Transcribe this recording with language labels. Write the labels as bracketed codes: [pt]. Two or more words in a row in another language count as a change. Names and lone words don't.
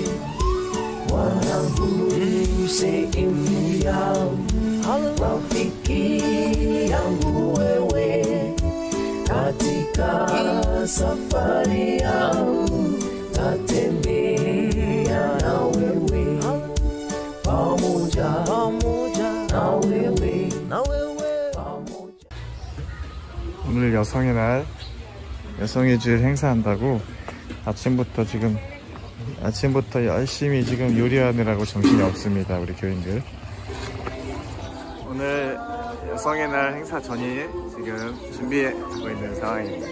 [sw] Wanangu, sehemu yangu, rafiki yangu wewe, katika safari yangu tatembea na wewe, pamoja na wewe, pamoja. [ko] 오늘 여성의 날, 여성의 주일 행사한다고 아침부터 열심히 지금 요리하느라고 정신이 없습니다, 우리 교인들. 오늘 여성의 날 행사 전이 지금 준비하고 있는 상황입니다.